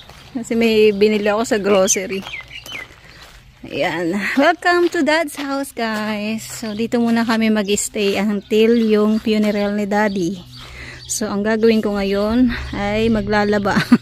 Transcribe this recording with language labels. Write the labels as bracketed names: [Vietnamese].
[Filipino] Kasi may binili ako sa grocery. Ayan. [English] Welcome to Dad's house, guys. [Filipino] So, dito muna kami mag-stay until yung funeral ni Daddy. So, ang gagawin ko ngayon ay maglalaba.